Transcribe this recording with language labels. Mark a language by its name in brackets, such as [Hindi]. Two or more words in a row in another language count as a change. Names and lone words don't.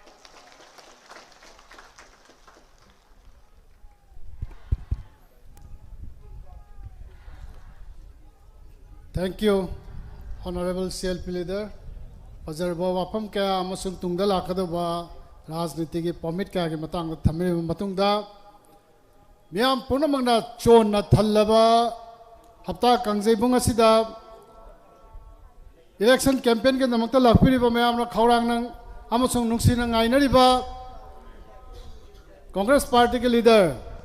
[English] Thank you, Honorable CLP Leader. [Manipuri] Pazarba wapam kaya amasung tungda lakadaba rajniti ki permit kaya ki matang thamiri matungda miyam punamangna chon na thallaba hapta kangjai bunga sida [English] election campaign [Manipuri] ke namakta lakpiriba mayam na khawrang nang amasung nungsi na ngainariba Congress Party ke leader